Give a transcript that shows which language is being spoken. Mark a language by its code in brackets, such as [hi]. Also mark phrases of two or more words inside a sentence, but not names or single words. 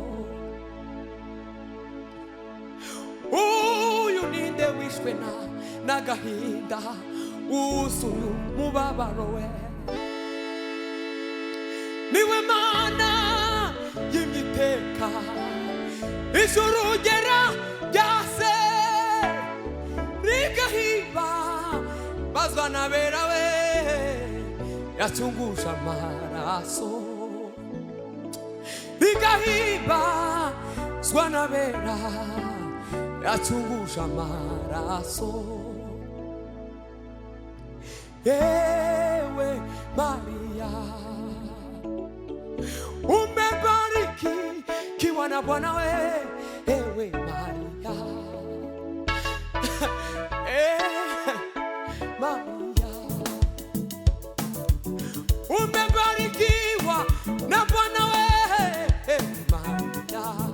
[rw] Uyu ninde wishwe n'agahinda, wuzuye umubabaro we, niwe Mana y'imyiteka, ijuru ryaragase rigahimbazwa n'abera we, yacunguje amaraso. Rigahimbazwa n'abera, yacunguje amaraso. [sw] Ewe Maria, umebarikiwa na Bwana we, ewe Maria. Maria, umebarikiwa na Bwana we, Maria.